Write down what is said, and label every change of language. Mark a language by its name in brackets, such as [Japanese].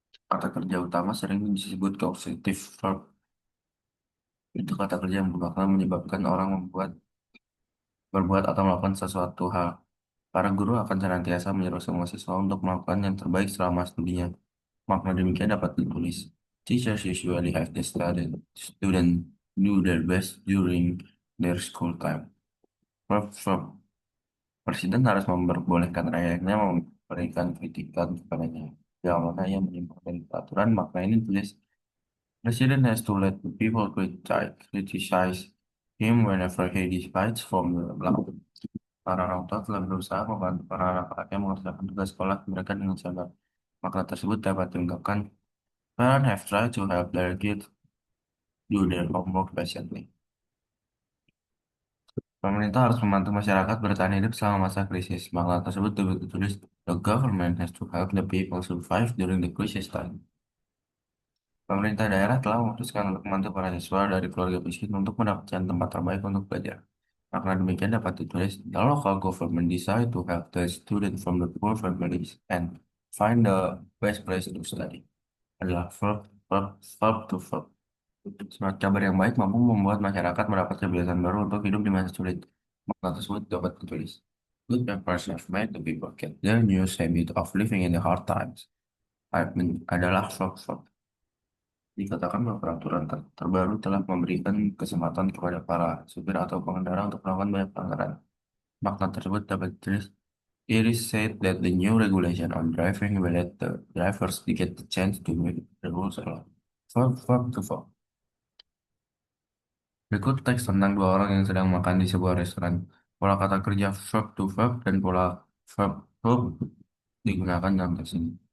[Indonesian] Kata kerja utama sering disebut causative verb. Itu kata kerja yang bermakna menyebabkan orang berbuat atau melakukan sesuatu hal. Para guru akan senantiasa menyuruh semua siswa untuk melakukan yang terbaik selama studinya. Makna demikian dapat ditulis. [English] Teachers usually have the student do their best during their school time. Verb. [Indonesian] Presiden harus memperbolehkan rakyatnya memberikan kritikan kepadanya. Jika mana ia menyimpulkan peraturan, maka ini tulis. [English] President has to let the people criticize him whenever he deviates from the law. [Indonesian] Para orang tua telah berusaha membantu para anak-anaknya mengerjakan tugas sekolah mereka dengan sabar. Makna tersebut dapat diungkapkan. [English] Parents have tried to help their kids do their homework patiently. [Indonesian] Pemerintah harus membantu masyarakat bertahan hidup selama masa krisis. Makna tersebut ditulis, [English] the government has to help the people survive during the crisis time. [Indonesian] Pemerintah daerah telah memutuskan untuk membantu para siswa dari keluarga miskin untuk mendapatkan tempat terbaik untuk belajar. Makna demikian dapat ditulis, [English] the local government decide to help the student from the poor families and find the best place to study. [Indonesian] Adalah verb to verb. Surat kabar yang baik mampu membuat masyarakat mendapat kebiasaan baru untuk hidup di masa sulit. Makna tersebut dapat ditulis. [English] Good papers have made the people get their new habit of living in the hard times. [Indonesian] Adalah verb. Dikatakan bahwa peraturan terbaru telah memberikan kesempatan kepada para supir atau pengendara untuk melakukan banyak pelanggaran. Makna tersebut dapat ditulis. [English] It is said that the new regulation on driving will let the drivers get the chance to make the rules alone. Verb to verb. [Indonesian] Berikut teks tentang dua orang yang sedang makan di sebuah restoran. Pola kata kerja verb to verb dan pola verb verb digunakan dalam teks ini.